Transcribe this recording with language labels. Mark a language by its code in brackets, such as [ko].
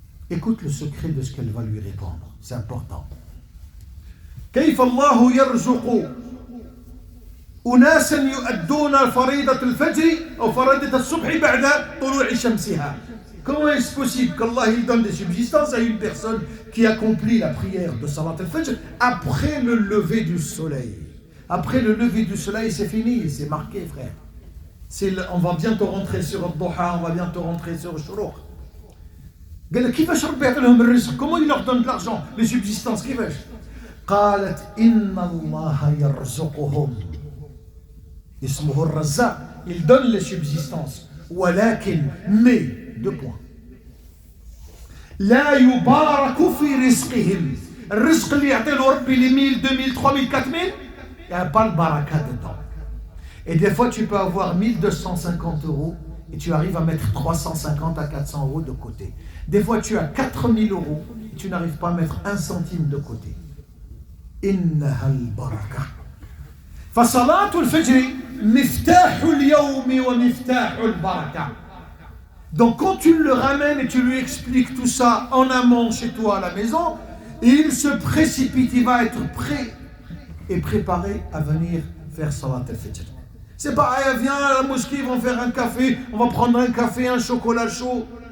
[fr] Écoute le secret de ce qu'elle va lui répondre, c'est important. [ar] كيف الله يرزق أناسا يؤدون فريضة الفجر أو فريضة الصبح بعد طلوع شمسها. [fr] Comment est-ce possible qu'Allah il donne des subsistances à une personne qui accomplit la prière de Salat al-Fajr après le lever du soleil? Après le lever du soleil, c'est fini, c'est marqué, frère. On va bientôt rentrer sur le Duha, on va bientôt rentrer sur le Shuruq. Comment il leur donne de l'argent, les subsistances? [ar] قالت إن الله يرزقهم اسمه الرزاق. [fr] Il donne les subsistances. ولكن mais deux points. [ar] لا يبارك في رزقهم. الرزق اللي يعطيه ربي [fr] les 1000, 2000, 3000, 4000, il n'y a pas le baraka dedans. Et des fois tu peux avoir 1250 euros et tu arrives à mettre 350 à 400 euros de côté. Des fois tu as 4000 euros et tu n'arrives pas à mettre un centime de côté. [ar] إنها البركة. فصلاة الفجر مفتاح اليوم ومفتاح البركة. [fr] Donc quand tu le ramènes et tu lui expliques tout ça en amont chez toi à la maison, il se précipite, il va être prêt et préparé à venir faire Salat al-Fajr. C'est pas, viens à la mosquée, ils vont faire un café, on va prendre un café, un chocolat chaud.